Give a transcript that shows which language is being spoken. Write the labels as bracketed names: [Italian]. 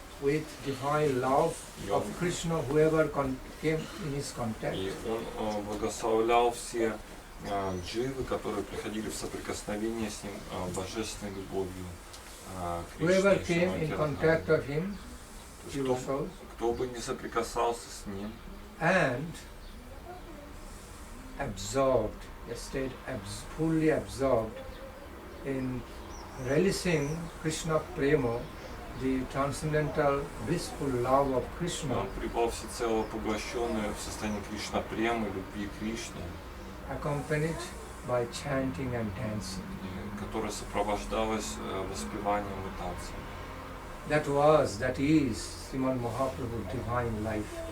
[English] with divine love of Krishna, whoever came in his contact. [Russian] И он благословлял все дживы, которые приходили в соприкосновение с ним божественной любовью [English] Whoever [Russian] Кришны. [English] came in contact of him, pure souls, [Russian] Кто бы не соприкасался с ним, [English] and absorbed, stayed fully absorbed in relishing Krishna Prema, the transcendental blissful love of Krishna, [Russian] он пребывал всецело поглощенный в состоянии Кришна Премы, любви к Кришне, [English] accompanied by chanting and dancing. [Russian] которая сопровождалась воспеванием и танцем. [English] That is Srimad Mahaprabhu's divine life.